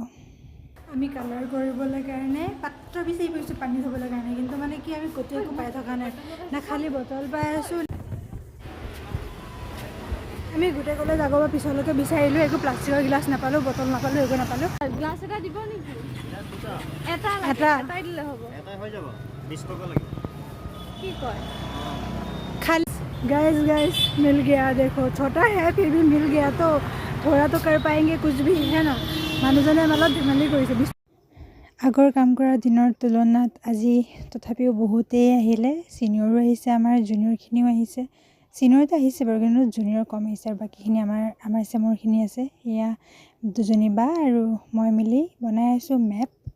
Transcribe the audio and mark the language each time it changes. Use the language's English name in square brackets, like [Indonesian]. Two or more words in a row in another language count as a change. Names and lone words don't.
[Assamese] আমি কালাৰ কৰিবলৈ কাৰণে পাত্ৰ বিচাৰি ফুৰিছোঁ পানী থ'বলৈ কাৰণে, কিন্তু মানে কি আমি ক'তো একো পাই থকা নাই, না খালী বটল পাই আছোঁ। আমি গোটেই কলেজ আগৰ পৰা পিছলৈকে বিচাৰিলোঁ, একো প্লাষ্টিকৰ গিলাচ নাপালোঁ, বটল নাপালোঁ, একো নাপালোঁ। গ্লাছ এটা দিব নেকি? এটা এটাই দিলে হ'ব। এটা হৈ যাব 20 টকা লাগিব। কি কয়? [Hindi] खाली गाइस मिल गया, देखो छोटा है फिर भी मिल गया, तो थोड़ा तो कर पाएंगे कुछ भी, है ना। [Assamese] মানুহজনে অলপ ধেমালি কৰিছে। আগৰ কাম কৰা দিনৰ তুলনাত আজি তথাপিও বহুতেই আহিলে, ছিনিয়ৰো আহিছে, আমাৰ জুনিয়ৰখিনিও আহিছে। ছিনিয়ৰটো আহিছে বাৰু, কিন্তু জুনিয়ৰ কম আহিছে, আৰু বাকীখিনি আমাৰ চেমৰখিনি আছে। এয়া দুজনী বা আৰু মই মিলি বনাই আছোঁ মেপ।